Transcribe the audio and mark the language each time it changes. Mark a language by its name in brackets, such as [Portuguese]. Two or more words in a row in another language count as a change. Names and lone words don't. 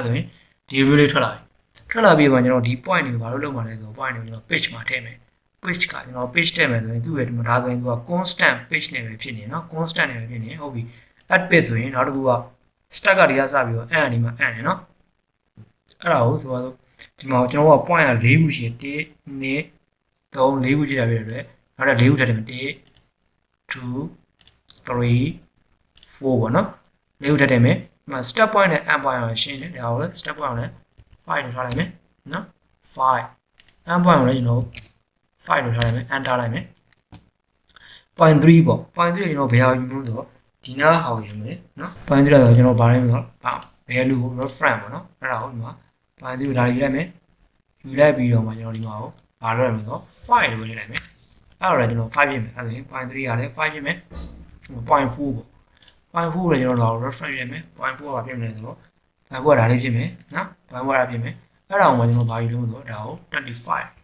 [Burmese] ဆိုရင်ဒီ view လေးထွက်လာပြီထွက်လာပြီးမှကျွန်တော်ဒီ point တွေကိုဘာလို့လုပ်မှာလဲဆိုတော့ point တွေကိုကျွန်တော် page မှာထည့်မယ် page ကကျွန်တော် page ထည့်မယ်ဆိုရင်သူ့ရဲ့ဒီမှာဒါဆိုရင်သူက [English] constant page [Burmese] နဲ့ပဲဖြစ်နေနော် constant နဲ့ပဲဖြစ်နေဟုတ်ပြီ [English] add page [Burmese] ဆိုရင်နောက်တစ်ခုက stack ကဒီကစပြီးတော့ add ဒီမှာ add နေနော်အဲ့ဒါကိုဆိုတော့ဒီမှာကျွန်တော်က point က4ခုရှိတယ်1 2 3 4ခုရှိတာပြည့်တယ်နောက်တော့4ခုထပ်တယ်1 2 3 4ပေါ့နော်4ခုထပ်တယ်မယ်ဒီမှာ [English] step point [Burmese] နဲ့ [English] end point [Burmese] ကိုရှင်းတယ်ဒါကိုလည်း [English] step point [Burmese] ကိုလည်း5လို့ထားလိုက်မယ်နော်5 [English] end point [Burmese] ကိုလည်းကျွန်တော်5လို့ထား လိုက်မယ် end ထားလိုက်မယ် point 3ပေါ့ point 3ကျွန်တော်ဘယ်ဟာယူလို့ဆိုတော့ဒီနားဟောင်းယူမယ်နော် point 3ဆိုတော့ကျွန်တော်ဗားလိုက်ဆိုတော့ value ကို reference ပေါ့နော်အဲ့ဒါကိုဒီမှာ point 3ကိုဒါယူလိုက်မယ်ယူလိုက်ပြီးတော့မှကျွန်တော်ဒီမှာကိုဘာလုပ်ရမလဲဆိုတော့5လို့ရေးလိုက်မယ်အဲ့တော့ကျွန်တော်5ပြင်မယ်အဲ့ဒါဆိုရင် point 3ကလည်း5ပြင်မယ် point 4ပေါ့ point 4ကိုလည်းကျွန်တော် reference ပြင်မယ် point 4ကဘာပြင်မလဲဆိုတော့ point 4ကဒါလေးပြင်မယ်နော် point 4ကဒါပြင်မယ်အဲ့ဒါကိုမှကျွန်တော်ဘာယူလို့ဆိုတော့ဒါကို25